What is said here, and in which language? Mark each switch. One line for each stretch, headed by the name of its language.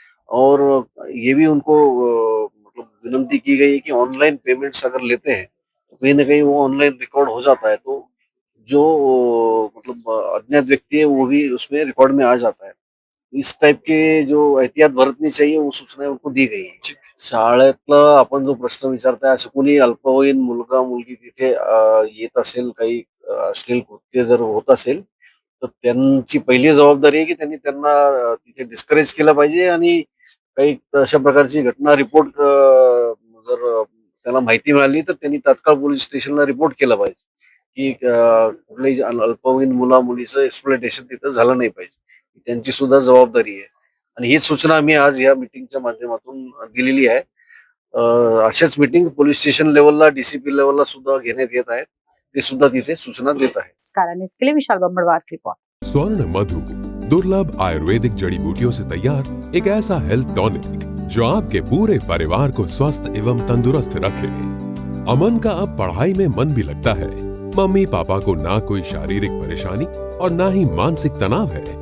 Hindi: और ये भी उनको मतलब विनंती की गई है कि ऑनलाइन पेमेंट्स अगर लेते हैं तो कहीं ना कहीं वो ऑनलाइन रिकॉर्ड हो जाता है, तो जो मतलब अज्ञात व्यक्ति है वो भी उसमें रिकॉर्ड में आ जाता है। इस टाइप के जो एहतियात बरतनी चाहिए वो सूचना उनको दी गई आहे।
Marathi: शाळेतला आपण जो प्रश्न विचारताय, असं कोणी अल्पवयीन मुलगा मुलगी तिथे येत असेल, काही अश्लील कृत्य जर होत असेल तर त्यांची पहिली जबाबदारी आहे की त्यांनी त्यांना तिथे डिस्करेज केलं पाहिजे आणि काही अशा प्रकारची घटना रिपोर्ट जर त्याला माहिती मिळाली तर त्यांनी तात्काळ पोलीस स्टेशनला रिपोर्ट केलं पाहिजे की कुठल्याही अल्पवयीन मुला मुलीचं एक्सप्लॉयटेशन तिथं झालं नाही पाहिजे, त्यांची सुद्धा जबाबदारी आहे। आणि ही सूचना आम्ही आज या मीटिंगच्या माध्यमातून दिलेली आहे. अशाच मीटिंग पोलीस स्टेशन लेवलला, डीसीपी लेवलला सुद्धा घेण्यात येत आहेत. ते सुद्धा तिथे सूचना देत आहेत.
Hindi: कारा न्यूज के लिए विशाल बम्बड़वार की रिपोर्ट। स्वर्ण मधु दुर्लभ आयुर्वेदिक जड़ी बूटियों से तैयार एक ऐसा हेल्थ टॉनिक जो आपके पूरे परिवार को स्वस्थ एवं तंदुरुस्त रखे। अमन का अब पढ़ाई में मन भी लगता है। मम्मी पापा को ना कोई शारीरिक परेशानी और ना ही मानसिक तनाव है।